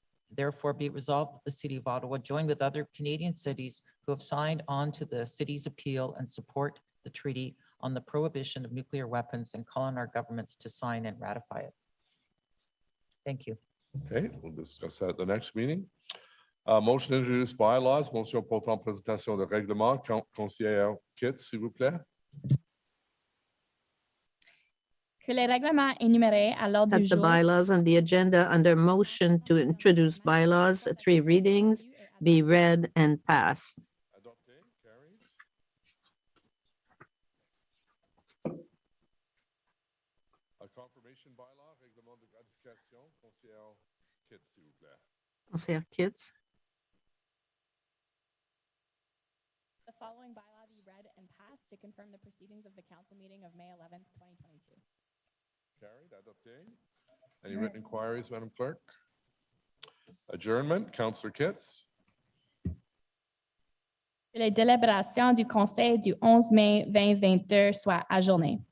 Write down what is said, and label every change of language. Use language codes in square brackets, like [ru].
[en] Therefore, be it resolved that the City of Ottawa join with other Canadian cities who have signed on to the city's appeal and support the treaty on the prohibition of nuclear weapons, and call on our governments to sign and ratify it. Thank you. Okay, we'll discuss that at the next meeting. Motion to introduce bylaws, [fr] motion portant présentation de règlement. Conseillère Kitts, s'il vous plaît. Que les règlements énumérés à l'ordre du [en] That the [fr] jour [en] bylaws on the agenda under motion to introduce bylaws, 3 readings, be read and passed. Adopté, carried. A confirmation bylaw, [fr] règlement de gratification. Conseillère Kitts, s'il vous plaît. Conseillère Kitts. [en] The following bylaw be read and passed to confirm the proceedings of the council meeting of May 11th, 2022. Carried, adopté. Any written inquiries, Madam Clerk? Adjournment, Councillor Kitts. [fr] Que les délibérations du Conseil du 11 mai 2022 soient ajournées.